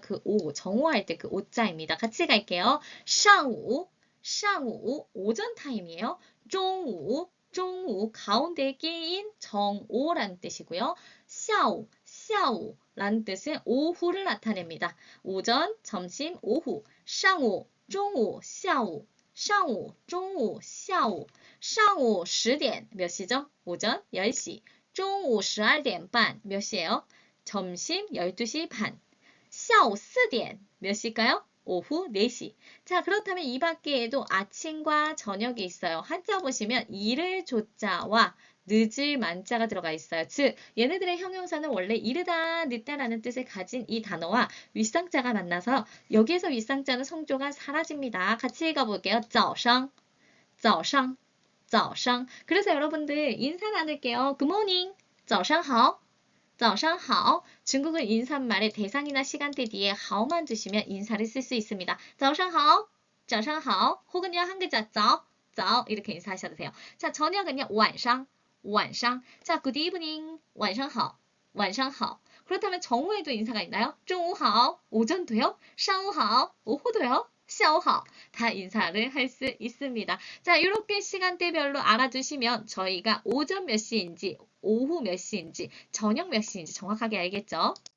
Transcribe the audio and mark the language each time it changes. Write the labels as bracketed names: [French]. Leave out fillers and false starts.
[Korean] 그 오, 정오할 때 그 오자입니다. 같이 갈게요. 상午, 상午, 오전 타임이에요. 중우, 중우, 가운데 끼인 정오라는 뜻이고요. 下午, 下午라는 뜻은 오후를 나타냅니다. 오전, 점심, 오후, [Chinese] 上午, 中午, 下午, 上午, 中午, 下午, 上午 10点, [Korean] 몇 시죠? 오전 10시, [Chinese] 中午 12点半, [Korean] 몇 시예요? 점심 12시 반, [Chinese] 下午 4点, [Korean] 몇 시일까요? 오후 4시. 자, 그렇다면 이 밖에도 아침과 저녁이 있어요. 한자 보시면 이를 조자와 늦을 만자가 들어가 있어요. 즉, 얘네들의 형용사는 원래 이르다, 늦다라는 뜻을 가진 이 단어와 윗상자가 만나서 여기에서 윗상자는 성조가 사라집니다. 같이 읽어볼게요. 早上, 早上, 早上. 그래서 여러분들 인사 나눌게요. [English] Good morning, [Chinese] 早上好. 早上好. [Korean] 중국은 인사말에 대상이나 시간대 뒤에 하오만 두시면 인사를 쓸 수 있습니다. [Chinese] 早上好, 早上好. [Korean] 혹은요, 한 글자 早, 早 이렇게 인사하셔도 돼요. 자, 저녁은요, 晚上, 晚上. [Chinese] 자, [English] good evening, [Chinese] 晚上好, 晚上好. [Korean] 그렇다면 정오에도 인사가 있나요? [Chinese] 中午好, [Korean] 오전도요? [Chinese] 上午好, [Korean] 오후도요? [Chinese] 下午好. [Korean] 다 인사를 할 수 있습니다. 자, 이렇게 시간대별로 알아두시면 저희가 오전 몇 시인지, 오후 몇 시인지, 저녁 몇 시인지 정확하게 알겠죠?